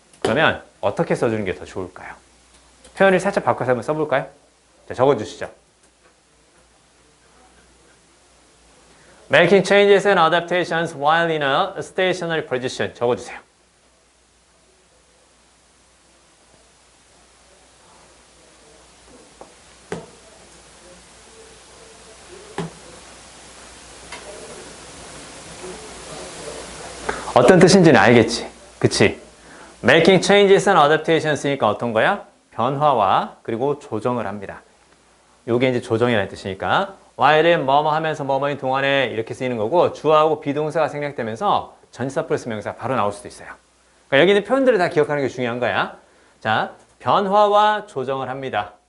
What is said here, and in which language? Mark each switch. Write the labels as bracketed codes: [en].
[ko] 그러면 어떻게 써주는 게 더 좋을까요? 표현을 살짝 바꿔서 한번 써볼까요? 자, 적어주시죠. [en] Making changes and adaptations while in a stationary position. [ko] 적어주세요. 어떤 뜻인지는 알겠지? 그치? [en] Making changes and adaptations니까 [ko] 어떤 거야? 변화와 그리고 조정을 합니다. 요게 이제 조정이라는 뜻이니까 while은 뭐뭐 하면서 뭐뭐인 동안에 이렇게 쓰이는 거고 주어하고 비동사가 생략되면서 전치사 플러스 명사 바로 나올 수도 있어요. 그러니까 여기 있는 표현들을 다 기억하는 게 중요한 거야. 자, 변화와 조정을 합니다.